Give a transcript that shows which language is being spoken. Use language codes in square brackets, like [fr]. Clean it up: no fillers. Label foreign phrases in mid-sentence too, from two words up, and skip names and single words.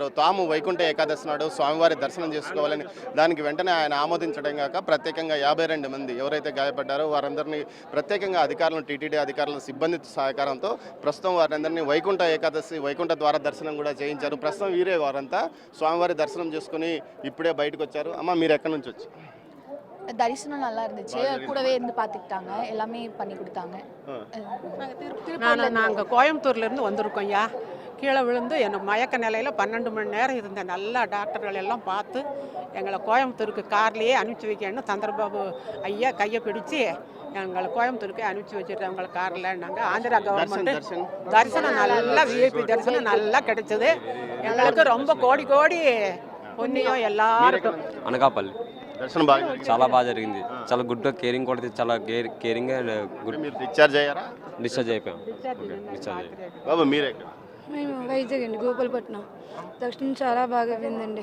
[te] తాము వైకుంఠ ఏకాదశి నాడు స్వామివారి దర్శనం చేసుకోవాలని దానికి వెంటనే ఆయన ఆమోదించడం కాక ప్రత్యేకంగా 52 మంది ఎవరైతే గాయపడ్డారో వారందరినీ ప్రత్యేకంగా టీటీడీ అధికారుల సిబ్బంది సహకారంతో ప్రస్తుతం వారందరినీ వైకుంఠ ద్వార దర్శనం కూడా చేయించారు. ప్రస్తుతం వీరే వారంతా స్వామివారి దర్శనం చేసుకుని இప్పుడే బయటకు వచ్చారు. అమ్మ మీరు ఎక్కడి నుంచి వచ్చి? [ta] தரிசனம் நல்லா இருந்துச்சு. கூடவே இருந்து பார்த்துக்கிட்டாங்க, எல்லாமே பண்ணி கொடுத்தாங்க. நாங்கள் கோயம்புத்தூர்லேருந்து வந்திருக்கோம் ஐயா. கீழே விழுந்து எனக்கு மயக்க நிலையில் 12 மணி நேரம் இருந்த நல்ல டாக்டர்கள் எல்லாம் பார்த்து எங்களை கோயம்புத்தூருக்கு கார்லேயே அனுப்பிச்சி வைக்கணும்னு சந்திரபாபு ஐயா கையை பிடிச்சி எங்களை கோயம்புத்தூருக்கு அனுப்பிச்சி வச்சுட்டு அவங்களை காரில் நாங்கள் ஆந்திரா கவர்மெண்ட் தரிசனம் நல்லா விஐபி தரிசனம் நல்லா கிடைச்சது. எங்களுக்கு ரொம்ப கோடி పుణ్యం எல்லாருக்கும். [te] అనకాపల్లి దర్శనం బాగా చాలా బాగా జరిగింది. చాలా [en] good caring [te] కూడా చాలా [en] caring good. [te] మీరు డిశ్చార్జ్ అయ్యారా? డిశ్చార్జ్ అయిపోయాం. బాబు మీరే? మేము వైజాగ్ అండి, గోపాలపట్నం. దర్శనం చాలా బాగా అయిందండి.